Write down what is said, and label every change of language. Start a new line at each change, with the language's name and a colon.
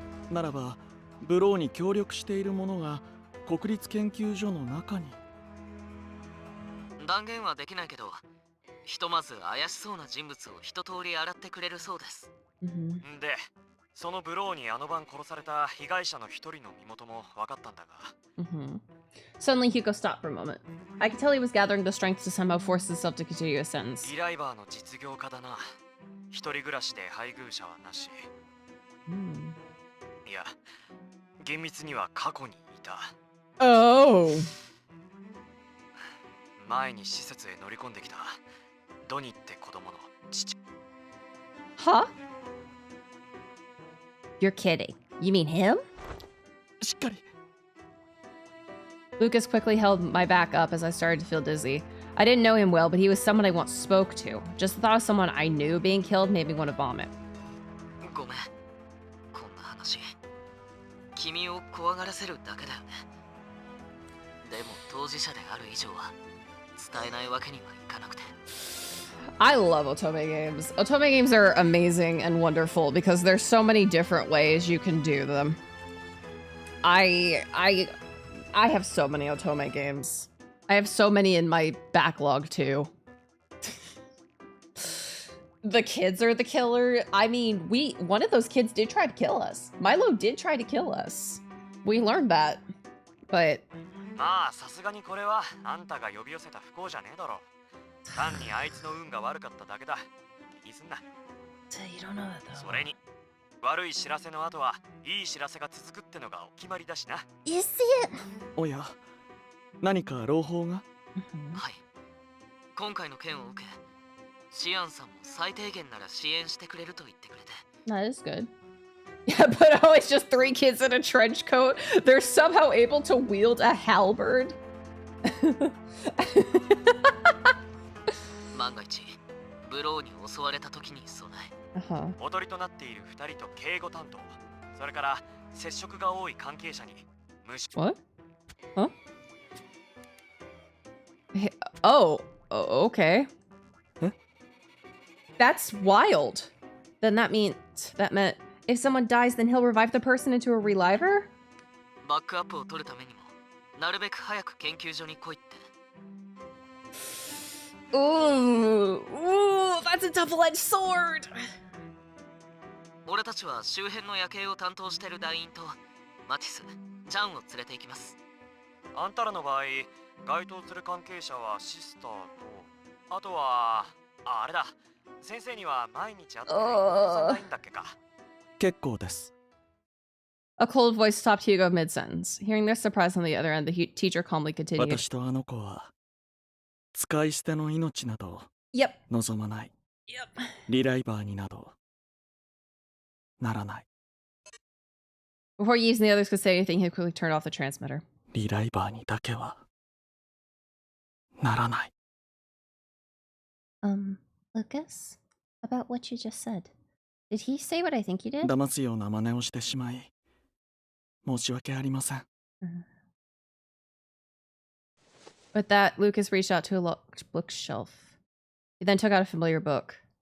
Japanese: ならば、ブローに協力している者が国立研究所の中に。断言はできないけど、ひとまず怪しそうな人物を一通り洗ってくれるそうです。で、そのブローにあの晩殺された被害者の一人の身元も分かったんだが。
English: Suddenly, Hugo stopped for a moment. I could tell he was gathering the strength to somehow force himself to continue a sentence.
Japanese: リライバーの実業家だな。一人暮らしで配偶者はなし。いや、厳密には過去にいた。
English: Oh.
Japanese: 前に施設へ乗り込んできたドニって子供の父。
English: Huh? You're kidding. You mean him?
Japanese: しっかり。
English: Lucas quickly held my back up as I started to feel dizzy. I didn't know him well, but he was someone I once spoke to. Just the thought of someone I knew being killed made me want to vomit.
Japanese: ごめん。こんな話。君を怖がらせるだけだよね。でも当事者である以上は伝えないわけにはいかなくて。
English: I love Otome games. Otome games are amazing and wonderful because there's so many different ways you can do them. I have so many Otome games. I have so many in my backlog too. The kids are the killer. I mean, one of those kids did try to kill us. Milo did try to kill us. We learned that. But
Japanese: まあさすがにこれはあんたが呼び寄せた不幸じゃねえだろ。単にあいつの運が悪かっただけだ。気にすんな。それに悪い知らせの後はいい知らせが続くってのがお決まりだしな。
English: You see it?
Japanese: おや、何か朗報が？はい。今回の件を受け、シアンさんも最低限なら支援してくれると言ってくれて。
English: that is good. Yeah, but oh, it's just 3 kids in a trench coat. They're somehow able to wield a halberd.
Japanese: 万が一、ブローに襲われた時に備え、おとりとなっている2人と警護担当、それから接触が多い関係者に無視。
English: What? Huh? Oh, okay. Huh? That's wild. Then that meant if someone dies, then he'll revive the person into a reliver?
Japanese: バックアップを取るためにも、なるべく早く研究所に来いって。
English: Ooh, that's a double-edged sword.
Japanese: 俺たちは周辺の夜景を担当してる団員とマティス、ジャンを連れて行きます。あんたらの場合、該当する関係者はシスターと、あとはあれだ、先生には毎日会ってないんだっけか。結構です。
English: A cold voice stopped Hugo mid-sentence. Hearing their surprise on the other end, the teacher calmly continued.
Japanese: 私とあの子は使い捨ての命など望まない。リライバーになどならない。
English: Before Yves and the others could say anything, he quickly turned off the transmitter.
Japanese: リライバーにだけはならない。
English: Lucas? About what you just said. Did he say what I think he did?
Japanese: 騙すような真似をしてしまい申し訳ありません。
English: With that, Lucas reached out to a locked bookshelf. He then took out a familiar book.